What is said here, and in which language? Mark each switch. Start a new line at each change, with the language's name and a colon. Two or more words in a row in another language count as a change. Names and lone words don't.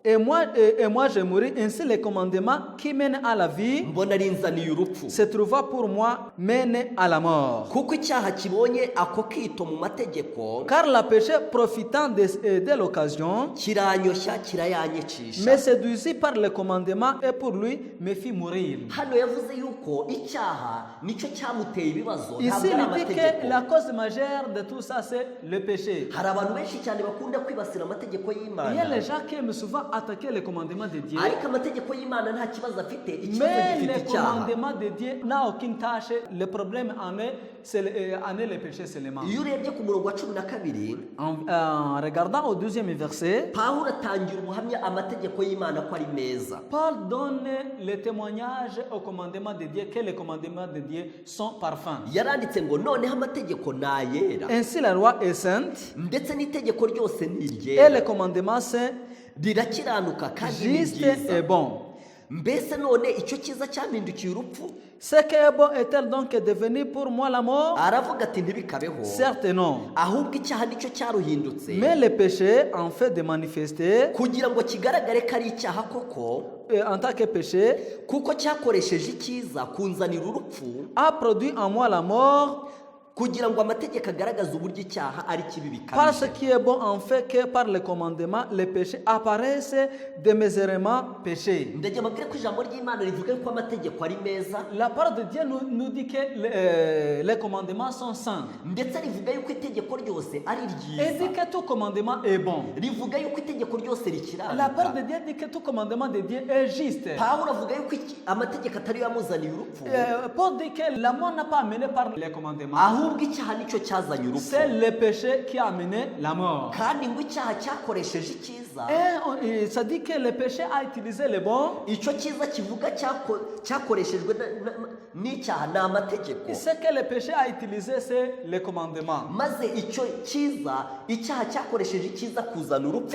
French: et moi je mourrai. Ainsi les commandements qui mènent à la vie
Kinyarwanda: mbona rinzaniye urupfu
French: se trouva pour moi mène à la mort.
Kinyarwanda: kuko icyaha kibonye ako kito mu mategeko
French: Car la péché profitant de l'occasion
Kinyarwanda: kiranyoshya kirayanyicisha.
French: me séduisit par le commandement et pour lui me fit mourir.
Kinyarwanda: Hano yavuze yuko icyaha nicyo cyamuteye ibibazo
French: Ici
Kinyarwanda: ntabwo ari
French: il dit
Kinyarwanda: amategeko.
French: que la cause majeure de tout ça c'est le péché.
Kinyarwanda: Hari abantu benshi cyane bakunda kwibasira amategeko
French: Il y a les
Kinyarwanda: y'Imana,
French: gens qui aiment souvent attaquer les commandements de Dieu.
Kinyarwanda: ariko amategeko y'Imana nta kibazo afite, ikibazo
French: Mais
Kinyarwanda: gifite
French: les
Kinyarwanda: icyaha.
French: commandements de Dieu n'a aucune tâche. Le problème en est, le péché seulement.
Kinyarwanda: Iyo urebye ku murongo wa 12
French: En regardant au 12e verset,
Kinyarwanda: Pawulo atangira ubuhamya amategeko y'Imana ko ari meza.
French: Paul donne le témoignage au commandement de Dieu que les commandements de Dieu sont parfaits.
Kinyarwanda: Yaranditse ngo noneho amategeko ni ayera,
French: Ainsi la loi est sainte
Kinyarwanda: ndetse n'itegeko ryose ni
French: et
Kinyarwanda: iryera,
French: les commandements sont
Kinyarwanda: rirakiranuka kandi ni
French: justes et
Kinyarwanda: byiza.
French: bons.
Kinyarwanda: Mbese none icyo cyiza cyampindukiye urupfu?
French: Ce qui est bon est-elle donc devenu pour moi la mort?
Kinyarwanda: Aravuga ati ntibikabeho,
French: Certes non.
Kinyarwanda: ahubwo icyaha nicyo cyaruhindutse
French: Mais le péché, en fait de manifester
Kinyarwanda: kugira ngo kigaragare ko ari icyaha koko,
French: en tant que péché,
Kinyarwanda: kuko cyakoresheje icyiza kunzanira urupfu,
French: a produit en moi la mort.
Kinyarwanda: kugira ngo amategeko agaragaze uburyo icyaha ari kibi
French: Par ce
Kinyarwanda: bikabije.
French: qui est bon, en fait que par le commandement, les péchés apparaissent démesurément péchés.
Kinyarwanda: Ndagira mbabwire ko ijambo ry'Imana rivuga ko amategeko ari meza,
French: La parole de Dieu nous dit que les commandements sont saints.
Kinyarwanda: ndetse rivuga yuko itegeko ryose ari
French: Et dit
Kinyarwanda: ryiza,
French: que tout commandement est bon.
Kinyarwanda: rivuga yuko itegeko ryose
French: La parole de
Kinyarwanda: rikiranuka.
French: Dieu dit que tout commandement de Dieu est juste.
Kinyarwanda: Pawulo avuga yuko amategeko atari yo yamuzaniye urupfu,
French: Paul dit que la mort n'a pas amené par les commandements.
Kinyarwanda: ahubwo icyaha nicyo cyazanye urupfu,
French: C'est le péché qui a amené la mort.
Kinyarwanda: kandi ngo icyaha cyakoresheje icyiza,
French: Et ça dit que le péché a utilisé le bon.
Kinyarwanda: icyo cyiza kivuga cyakoreshejwe n'icyaha ni amategeko,
French: Ce que le péché a utilisé, c'est le commandement.
Kinyarwanda: maze icyo cyiza icyaha cyakoresheje icyiza kuzana urupfu,